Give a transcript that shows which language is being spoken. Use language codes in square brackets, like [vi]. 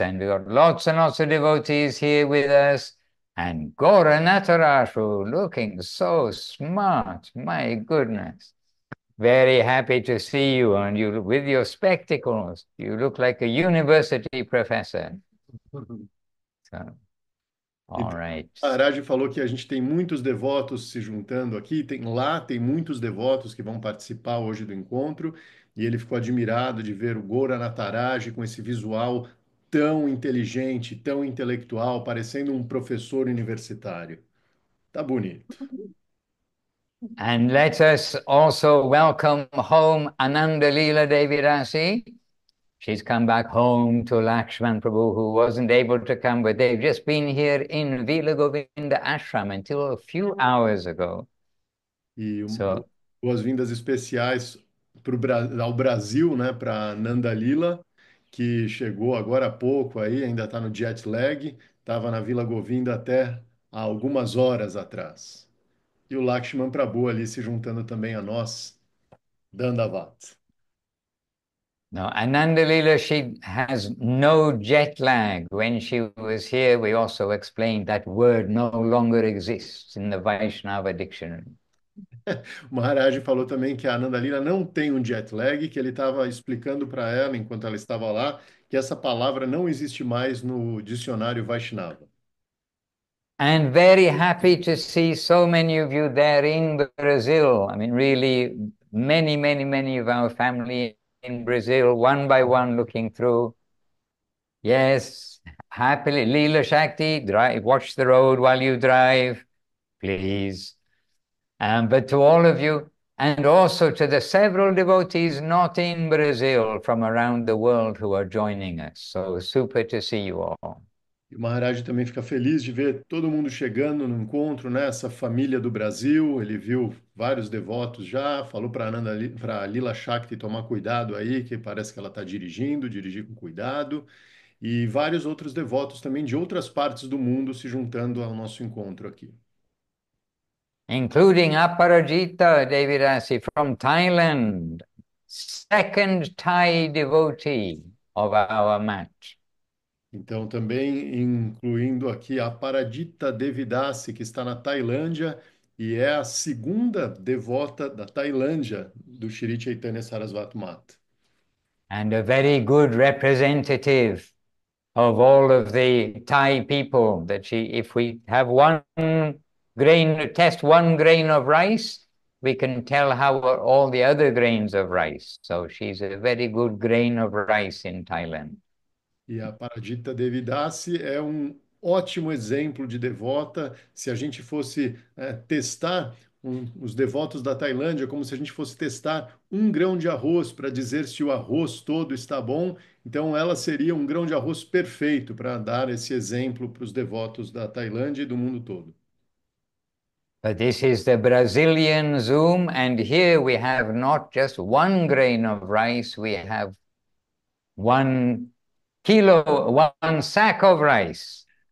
[en] And we've got lots and lots of devotees here with us. And Gora Natarashu looking so smart. My goodness. Very happy to see you. And you with your spectacles. You look like a university professor. So, all right. [pt] Maharaj falou que a gente tem muitos devotos se juntando aqui, tem muitos devotos que vão participar hoje do encontro, e ele ficou admirado de ver o Gora Nataraj com esse visual tão inteligente, tão intelectual, parecendo um professor universitário. Tá bonito. [en] And let us also welcome home Ananda Leela Devi Rasi. She's come back home to Lakshman Prabhu, who wasn't able to come, but they've just been here in Vila Govinda Ashram until a few hours ago. [pt] E [en] So, [pt] boas-vindas especiais ao Brasil, né, para Nanda Lila, que chegou agora há pouco aí, ainda está no jet lag, estava na Vila Govinda até há algumas horas atrás. E o Lakshman Prabhu ali se juntando também a nós, Dandavat. [en] No, Ananda Leela, she has no jet lag. When she was here, we also explained that word no longer exists in the Vaishnava dictionary. [pt] O Maharaj falou também que a Ananda Lila não tem um jet lag, que ele estava explicando para ela, enquanto ela estava lá, que essa palavra não existe mais no dicionário Vaishnava. [en] And very happy to see so many of you there in Brazil. I mean, really, many of our family in Brazil, one by one, looking through. Yes, happily, Leela Shakti, drive, watch the road while you drive, please. But to all of you, and also to the several devotees not in Brazil from around the world who are joining us. So super to see you all. [pt] E o Maharaj também fica feliz de ver todo mundo chegando no encontro, né? Essa família do Brasil. Ele viu vários devotos já, falou para Lila Shakti tomar cuidado aí, que parece que ela está dirigindo, dirigir com cuidado. E vários outros devotos também de outras partes do mundo se juntando ao nosso encontro aqui. [en] Including Aparajita Devirasi from Thailand, second Thai devotee of our match. [pt] Então, também incluindo aqui a Paradita Devidasi, que está na Tailândia e é a segunda devota da Tailândia do Shri Chaitanya Sarasvati Mata. [en] And a very good representative of all of the Thai people that if we have one grain, test one grain of rice, we can tell how are all the other grains of rice. So she's a very good grain of rice in Thailand. [pt] E a Paradita Devidasi é um ótimo exemplo de devota. Se a gente fosse testar os devotos da Tailândia, como se a gente fosse testar um grão de arroz para dizer se o arroz todo está bom, então ela seria um grão de arroz perfeito para dar esse exemplo para os devotos da Tailândia e do mundo todo. [en] But this is the Brazilian Zoom, and here we have not just one grain of rice, we have 1 kilo, one sack of rice.